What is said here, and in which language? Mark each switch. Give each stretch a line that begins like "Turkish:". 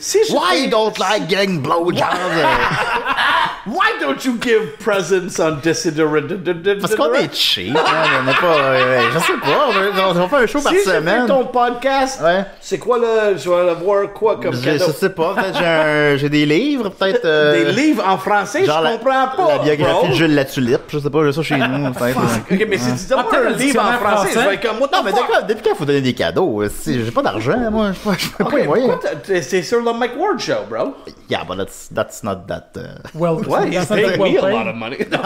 English: Why you don't like getting blowjobs? Why don't you give presents on Decideret?
French: Parce qu'on est cheap. On n'est pas. Je sais pas. On va faire un show par semaine. Si ton podcast, c'est quoi là? Je vais avoir quoi comme cadeau? Je sais pas. Peut-être j'ai des livres, peut-être. Des livres en français? Je comprends pas. La biographie de Jules Latulippe. Je sais pas, j'ai ça chez nous. Ok, mais si tu donnes un livre en français, je vais être comme. Non, mais depuis quand il faut donner des cadeaux? J'ai pas d'argent, moi. Je peux pas y moyen. C'est sur le Mike Ward Show, bro.
English: Yeah, but that's not that. Well, he's paying me a lot of money.